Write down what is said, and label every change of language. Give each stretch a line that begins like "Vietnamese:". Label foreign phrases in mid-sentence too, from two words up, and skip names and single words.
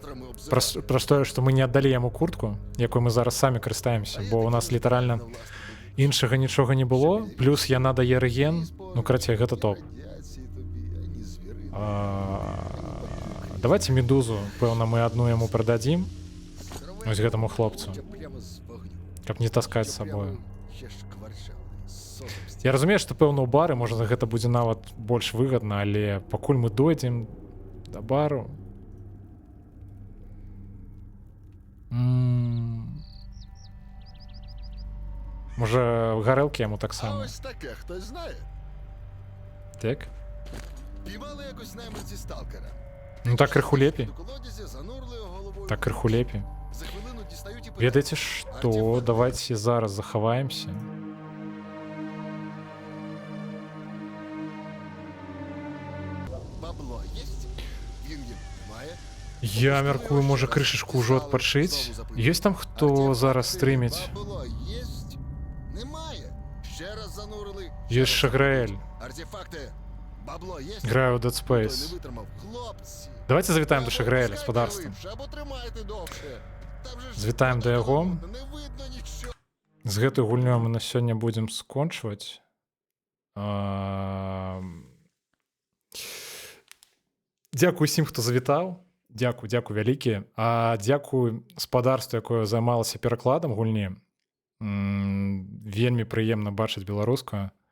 Ukrainian: Про те, що ми не віддали йому куртку, якою ми зараз самі користаємося, бо у нас літерально іншого нічого не було, плюс я надає реген, ну, короче,
Belarusian: гэта топ.
Ukrainian: Давайте медузу, певно, ми одну йому продадим, ось
Belarusian: гэтому хлопцу, каб не таскать
Ukrainian: з собою.
Belarusian: Я разумею, што пэўна ў бары можа гэта будзе нават больш выгадна, але пакуль мы дойдзем да бару. Можа гарэлкі яму А таксама.
Ukrainian: ось таке, хтось знає? Так? Піймали якось найманці сталкера.
Belarusian: Ну так крыху лепей.
Ukrainian: До колодязя, занурили його головою.
Belarusian: Так крыху лепей.
Ukrainian: За хвилину дістають і питають.
Belarusian: Ведаеце што? Давайте зараз захаваемся.
Ukrainian: Бабло єсть? Він їм немає.
Belarusian: Я мяркую, можа крышачку ўжо адпачыць. Ёсць там хто зараз стрыміць?
Ukrainian: Бабло єсть? Немає. Ще раз занурили.
Belarusian: Ёсць Шаграэль.
Ukrainian: Артефакти. Бабло єсть? Граю у Dead Той Space. не витримав. Хлопці. Давайте завітаємо до Або Шаграэля, пускайте господарства. липше, або тримайте довше. Там же ж
Belarusian: Звітаємо до яго.
Ukrainian: Не видно нічого.
Belarusian: З гэтай гульнёй мы на сёння будзем скончваць. Дзякуй усім, хто завітаў. Дзякуй вялікі. Дзякуй спадарству, якое займалася перакладам гульні. Вельмі прыемна бачыць беларускую.